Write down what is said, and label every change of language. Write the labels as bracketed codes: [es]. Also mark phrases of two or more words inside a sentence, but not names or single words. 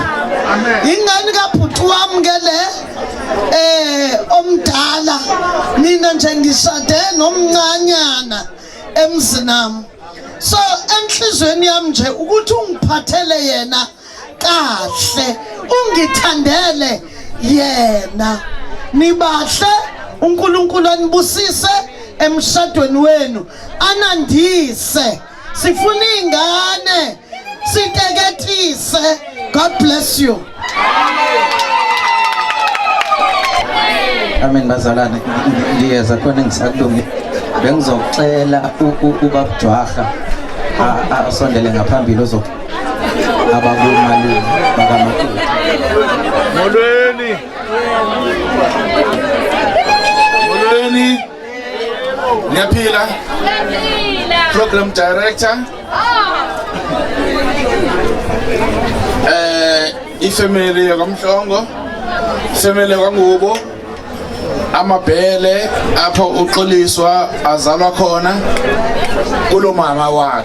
[zu] Ingane kabhuti wami ke le omdala mina nje ngishade nomncanyana emzinami so enhlizweni yami nje ukuthi ungiphathele yena kahle ungithandele yena nibahle uNkulunkulu anibusise emshadweni wenu anandise sifuna ingane siteketise. [en] God bless you. [zu] Amen bazalwane ngiyeza khona ngisakulungi bengizocela ubabujwaha asondele ngaphambili abakumalume bakamakulu. [xh] Molweni niyaphila [en] program director [xh] ifamily yakamhlongo family kwangubo amabhele apho uXoliswa azalwa khona kulo mama wakhe.